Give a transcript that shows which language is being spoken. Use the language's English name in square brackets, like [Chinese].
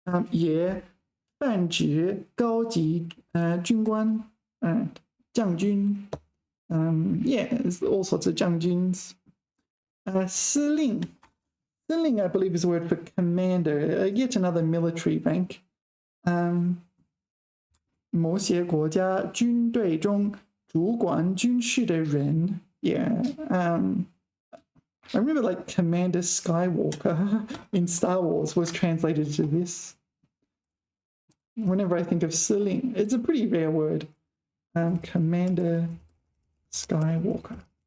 [Chinese] 也泛指高级军官.将军. [English] Yeah, there's all sorts of 将军. [Chinese] 司令. [English] 司令, I believe, is a word for commander, yet another military rank. [Chinese] 某些国家军队中主管军事的人. [English] Yeah. I remember like Commander Skywalker in Star Wars was translated to this. Whenever I think of 司令, it's a pretty rare word. Commander Skywalker.